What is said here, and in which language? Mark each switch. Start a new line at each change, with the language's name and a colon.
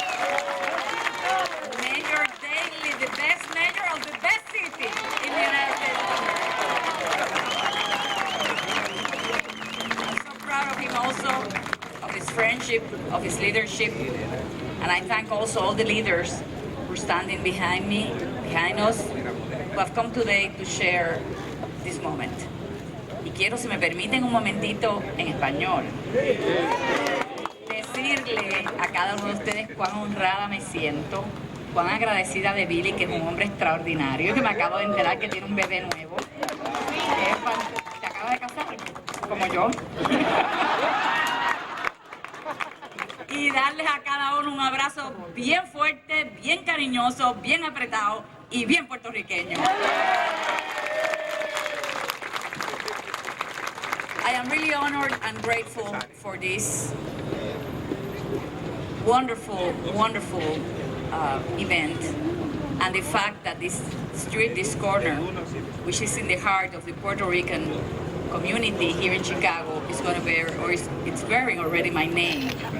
English: Mayor Daley, the best mayor of the best city in the United States of America. I'm so proud of him also, of his friendship, of his leadership. And I thank also all the leaders who are standing behind me, behind us, who have come today to share this moment.
Spanish: Y quiero, si me permiten un momentito, en español, decirle a cada uno de ustedes cuán honrada me siento, cuán agradecida de Billy, que es un hombre extraordinario, que me acabo de enterar que tiene un bebé nuevo. Se acaba de casar, como yo. Y darles a cada uno un abrazo bien fuerte, bien cariñoso, bien apretado y bien puertorriqueño.
English: I am really honored and grateful for this wonderful, wonderful event, and the fact that this street, this corner, which is in the heart of the Puerto Rican community here in Chicago, is going to bear, or it's bearing already my name.